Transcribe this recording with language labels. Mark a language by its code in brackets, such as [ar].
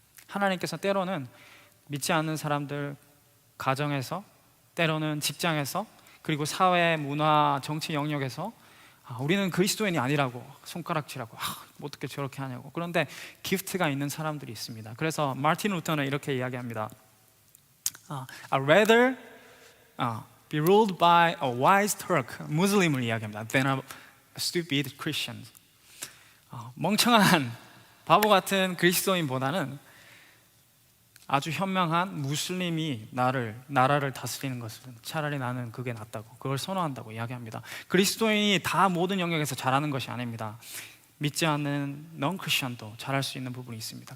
[ko] 하나님께서 때로는 믿지 않는 사람들 가정에서, 때로는 직장에서, 그리고 사회, 문화, 정치 영역에서 우리는 그리스도인이 아니라고 손가락질하고 어떻게 저렇게 하냐고. 그런데 기프트가 있는 사람들이 있습니다. 그래서 마틴 루터는 이렇게 이야기합니다. [en] I'd rather be ruled by a wise Turk, [ko] 무슬림을 이야기합니다, [en] than a stupid Christian. [ko] 멍청한 바보 같은 그리스도인보다는 아주 현명한 무슬림이 나라를 다스리는 것은 차라리 나는 그게 낫다고, 그걸 선호한다고 이야기합니다. 그리스도인이 다 모든 영역에서 잘하는 것이 아닙니다. 믿지 않는 넌 크리스천도 잘할 수 있는 부분이 있습니다.